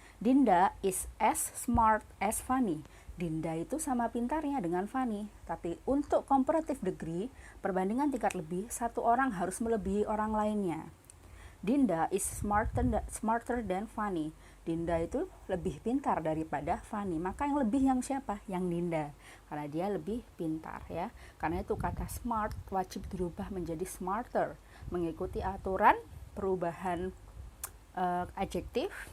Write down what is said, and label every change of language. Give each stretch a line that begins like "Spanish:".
English: Dinda is as smart as Fanny.
Indonesian: Dinda itu sama pintarnya dengan Fanny. Tapi untuk comparative degree, perbandingan tingkat lebih, satu orang harus melebihi orang lainnya.
English: Dinda is smarter than Fanny.
Indonesian: Dinda itu lebih pintar daripada Fanny. Maka yang lebih yang siapa? Yang Dinda. Karena dia lebih pintar ya. Karena itu kata smart wajib dirubah menjadi smarter. Mengikuti aturan perubahan adjektif.